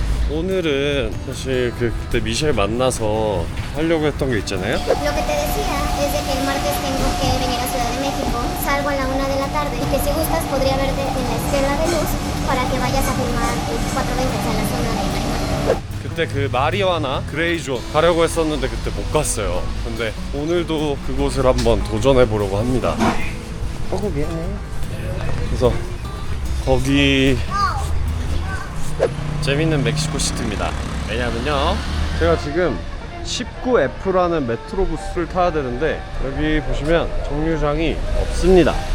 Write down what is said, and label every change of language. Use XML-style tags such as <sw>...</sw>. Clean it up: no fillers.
<ko>오늘은 사실 그때 미셸 만나서 하려고 했던 게 있잖아요.</ko> <es>Lo que te decía es de que el martes tengo que venir a Ciudad de México. Salgo a la 1 de la tarde. Que si gustas podría verte en la Estela de Luz para que vayas a filmar el 420 en la zona de Caimán.</es> <ko>그때 그 마리화나 그레이존 가려고 했었는데 그때 못 갔어요. 근데 오늘도 그곳을 한번 도전해 보려고 합니다. 그래서 거기 재밌는 멕시코 시티입니다. 왜냐면요, 제가 지금 19F라는 메트로부스를 타야 되는데 여기 보시면 정류장이 없습니다.</ko>